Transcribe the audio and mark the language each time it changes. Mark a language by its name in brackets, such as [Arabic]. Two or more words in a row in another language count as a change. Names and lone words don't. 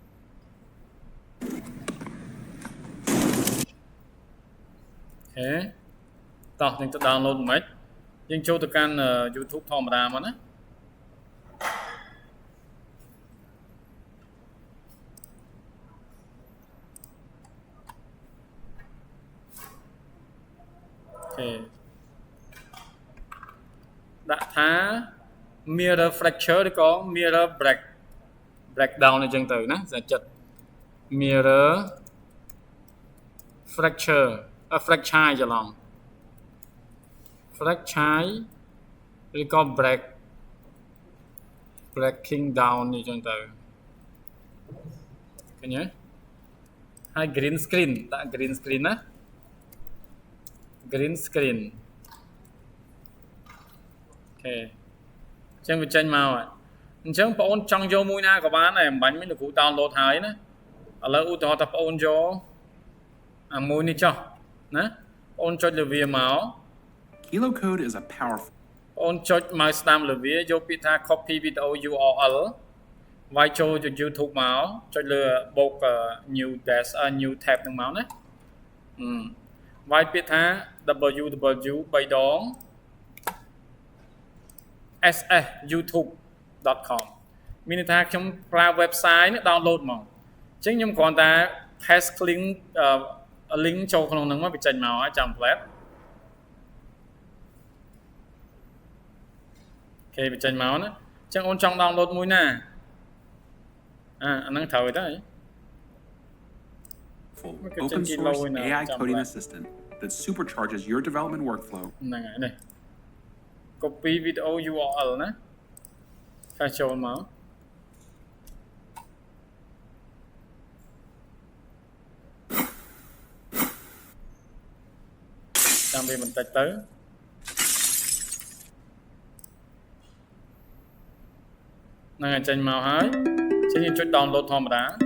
[Khmer] អូខេតោះយើងទៅ download មិនយើងចូលទៅកាន់ YouTube ធម្មតាមកណា អូខេដាក់ថា [English] mirror fracture [Khmer] ឬក៏ [English] mirror breakdown [Khmer] អញ្ចឹងទៅណាសាចិត្ត mirror [English] fracture fracture [Khmer] ច្រឡំ fracture ឬក៏ [English] breaking down [Khmer] អញ្ចឹងទៅឃើញទេហើយ [English] green screen [Khmer] ដាក់ [English] green screen [Khmer] ណា [English] green screen [Khmer] អូខេអញ្ចឹងវាចេញមកហើយអញ្ចឹងបងអូនចង់យកមួយណាក៏បានដែរមិនបាញ់មិនលោកគ្រូ download ហើយណាឥឡូវឧទាហរណ៍ថាបងអូនយកអាមួយនេះចុះណាបងអូនចុចលើវាមក [English] KiloCode is a powerful [Khmer] បងអូនចុច mouse ស្ដាំលើវាយកពាក្យថា [English] copy video URL [Khmer] វាយចូលទៅ YouTube មកចុចលើបូក [English] new tab [Khmer] ហ្នឹងមកណាវាយពាក្យថា www 3 ដង ssyoutube.com មានន័យថាខ្ញុំប្រើ website នេះ download មកអញ្ចឹងខ្ញុំគ្រាន់តែ [English] paste link [Khmer] ចូលក្នុងហ្នឹងមកវាចេញមកហើយចាំ template គេវាចេញមកណាអញ្ចឹងអូនចង់ download មួយណាអាហ្នឹងត្រូវទៅ [English] open source AI coding assistant that supercharges your development workflow [Khmer] ហ្នឹងហើយនេះ [English] copy video URL [Khmer] ណាខាចូលមកចាំវាបន្តិចទៅហ្នឹងហើយចេញមកហើយចេញយើងចុច download ធម្មតា